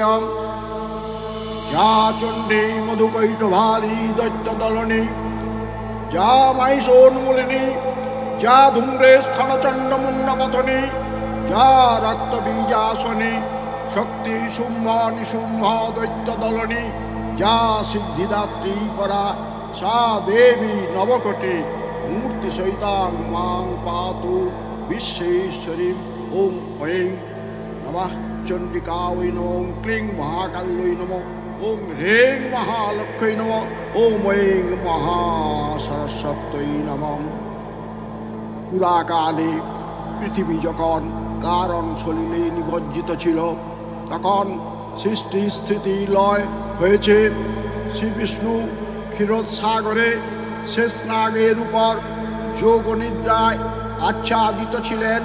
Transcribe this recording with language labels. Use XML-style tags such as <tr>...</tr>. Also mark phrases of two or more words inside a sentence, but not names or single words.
<sa>या चंडी मधुकैटभारी दैत्यदलनी, जा महिषोन्मूलिनी, जा धूम्रेस्खलचण्डमुण्डपतनी, जा रक्तबीजासनी, शक्ति शुम्भ निशुम्भ दैत्यदलनी, जा सिद्धिदात्री परा, सा देवी नवकोटि मूर्ति सहितां मां पातु विश्वेश्वरी। ओम ऐं नमः चंडिकायै नमः। ओं क्लीं महाकाल्यै नमः। ओं ह्रीं महालक्ष्म्यै नमः। ओम ऐं महासरस्वत्यै नमः।</sa> <bn>পুরাকালে পৃথিবী যখন কারণ সলিলে নিমজ্জিত ছিল, তখন সৃষ্টি স্থিতি লয় হয়েছে। শ্রী বিষ্ণু ক্ষীরসাগরে শেষনাগের উপর যোগনিদ্রায় আচ্ছাদিত ছিলেন।</bn>